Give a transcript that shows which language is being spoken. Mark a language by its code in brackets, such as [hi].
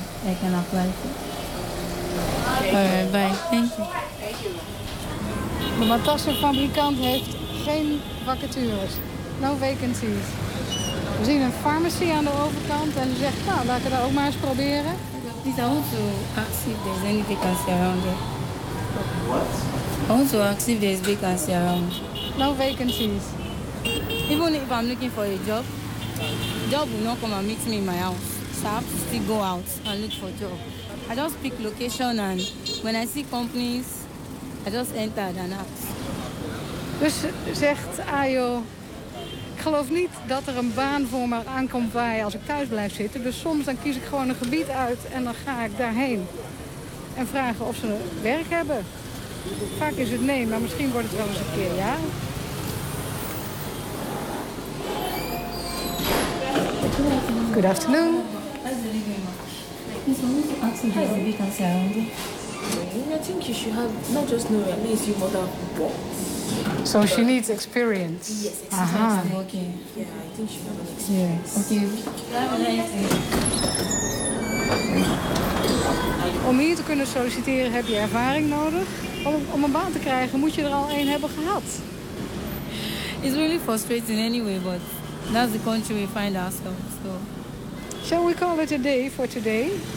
[en] this. Any vacancy I can apply for? Bye, thank you. [nl] De matassenfabrikant heeft geen vacatures. [en] No vacancies. [nl] We zien een pharmacy aan de overkant en die zegt, nou, laten we dat ook maar eens proberen. [en] Please, I want to ask if there's any vacancy around here. What? I want to ask if there's vacancy around. No vacancies. Even if I'm looking for a job, job will not come and meet me in my house, so I have to still go out and look for job. I just pick location and when I see companies, I just enter and ask. [nl] Dus zegt Ayo, ik geloof niet dat er een baan voor me aankomt bij als ik thuis blijf zitten. Dus soms dan kies ik gewoon een gebied uit en dan ga ik daarheen en vragen of ze werk hebben. Vaak is het nee, maar misschien wordt het wel eens een keer ja. [en] Good afternoon. I think you should have not just know, at least you must have bought. So she needs experience. Yes, experience. Uh-huh. Okay. Yeah, I think she has experience. Yes. Okay. [nl] Om hier te kunnen solliciteren heb je ervaring nodig. Om een baan te krijgen moet je er al één hebben gehad. [en] It's really frustrating anyway, but that's the country we find ourselves. So. Shall we call it a day for today?